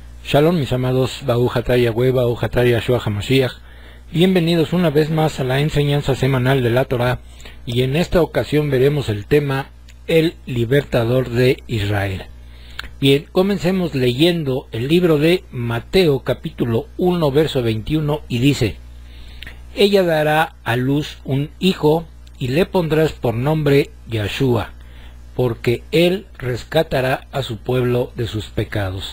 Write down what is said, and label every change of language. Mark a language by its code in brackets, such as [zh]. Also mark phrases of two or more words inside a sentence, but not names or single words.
[es] Shalom, mis amados, [he] ברוך אתה יהוה, ברוך אתה ישוע המשיח. [es] Bienvenidos una vez más a la enseñanza semanal de la Torah, y en esta ocasión veremos el tema El Libertador de Israel. Bien, comencemos leyendo el libro de Mateo capítulo 1 verso 21 y dice: Ella dará a luz un hijo y le pondrás por nombre Yahshua, porque él rescatará a su pueblo de sus pecados.